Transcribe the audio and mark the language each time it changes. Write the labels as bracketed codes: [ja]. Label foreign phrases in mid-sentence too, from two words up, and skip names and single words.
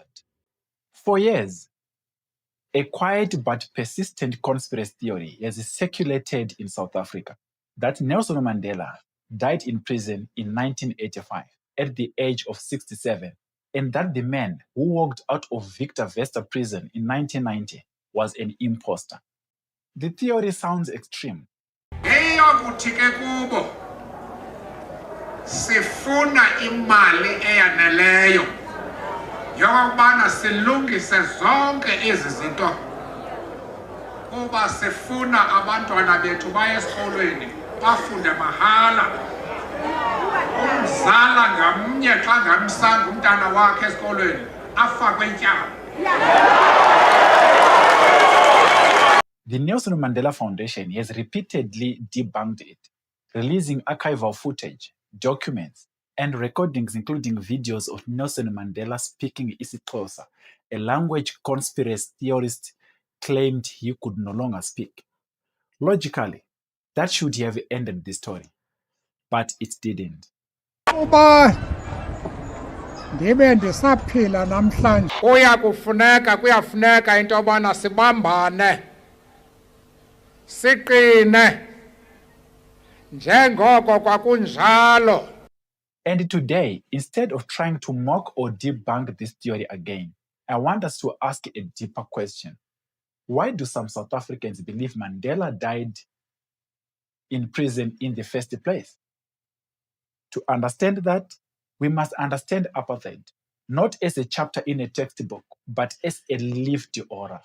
[en] For years, a quiet but persistent conspiracy theory has circulated in South Africa that Nelson Mandela died in prison in 1985 at the age of 67, and that the man who walked out of 𝒊𝒏𝒔𝒕𝒊𝒏𝒅𝒆 prison in 1990 was an imposter. The theory sounds extreme. [xh] Eyokuthi ke kubo sifuna imali eyaneleyo yokubana silungise zonke ezi zinto kuba sifuna abantwana bethu baye esikolweni bafunde mahala. Umzala ngamnye xa ngamsanga umntana wakhe esikolweni afakwe ityala. [en] The Nelson Mandela Foundation has repeatedly debunked it, releasing archival footage, documents, and recordings including videos of Nelson Mandela speaking isiXhosa, a language conspiracy theorists claimed he could no longer speak. Logically, that should have ended the story, but it didn't. [xh] Kuyafuneka into yobana sibambane. Siqine njengoko kwakunjalo. [en] And today, instead of trying to mock or debunk this theory again, I want us to ask a deeper question. Why do some South Africans believe Mandela died in prison in the first place? To understand that, we must understand apartheid, not as a chapter in a textbook, but as a lived aura.